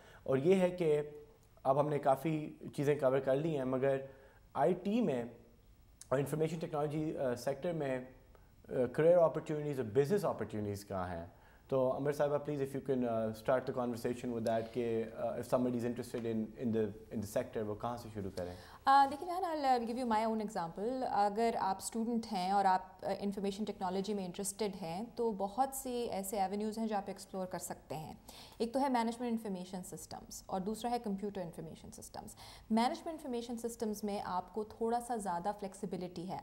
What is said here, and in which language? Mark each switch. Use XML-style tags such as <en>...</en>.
<ur>اور یہ ہے کہ اب ہم نے کافی چیزیں کور کر لی ہیں, مگر آئی ٹی میں اور انفارمیشن ٹیکنالوجی سیکٹر میں کریئر اپرچونیٹیز اور بزنس اپرچونیٹیز کہاں ہیں. تو عمر صاحبہ</ur> <en>please if you can start the conversation with that,</en> <ur>کہ if</ur> <en>somebody is interested in the sector,</en> <ur>وہ کہاں سے شروع کریں.</ur> <en>دیکھیں I'll give you my own example.</en> <ur>اگر آپ اسٹوڈنٹ ہیں اور آپ انفارمیشن ٹیکنالوجی میں انٹرسٹڈ ہیں تو بہت سی ایسے ایونیوز ہیں جو آپ ایکسپلور کر سکتے ہیں. ایک تو ہے مینجمنٹ انفارمیشن سسٹمز اور دوسرا ہے computer information systems. Management information systems میں آپ کو تھوڑا سا زیادہ فلیکسیبلٹی ہے.</ur>